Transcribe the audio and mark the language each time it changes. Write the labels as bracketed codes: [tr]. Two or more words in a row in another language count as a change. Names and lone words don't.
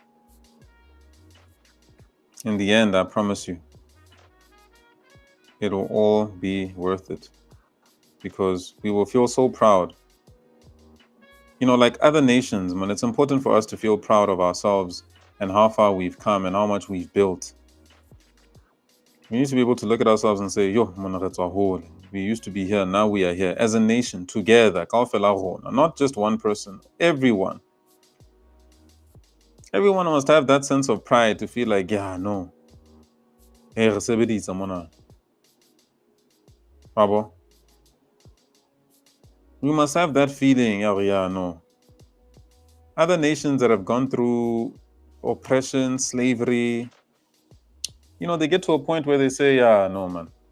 [en] In the end, I promise you, it'll all be worth it because we will feel so proud. You know, like other nations, man, it's important for us to feel proud of ourselves and how far we've come and how much we've built. We need to be able to look at ourselves and say, yo, man, we used to be here, now we are here as a nation together. [st] Kaofela rona, [en] not just one person, everyone. Everyone must have that sense of pride to feel like, yeah, no. [st] Hey, re sebeditse mona. Bravo. [en] We must have that feeling, yeah, no. Other nations that have gone through oppression, slavery, you know, they get to a point where they say, yeah, no, man.